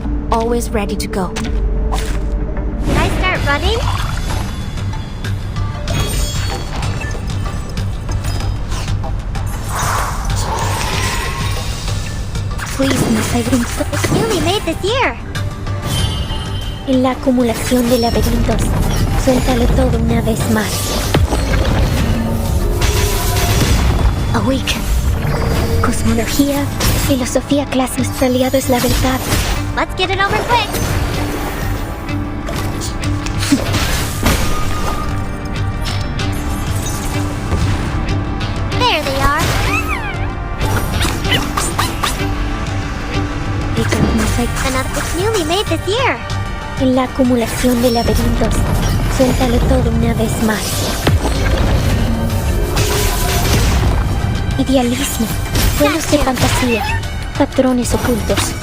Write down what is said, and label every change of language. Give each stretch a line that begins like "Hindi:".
English: Always ready to go. Can I start running? Please, Miss Irene. It's newly made this year.
Spanish: En la acumulación de laberintos, suéltalo todo una vez más.
English: Awaken.
Spanish: Cosmología, filosofía clase, nuestro aliado es la verdad.
English: Let's get it over quick. There they are. It's newly made this year.
Spanish: En la acumulación de laberintos, suéltalo todo una vez más. Idealismo, vuelos de fantasía, patrones ocultos.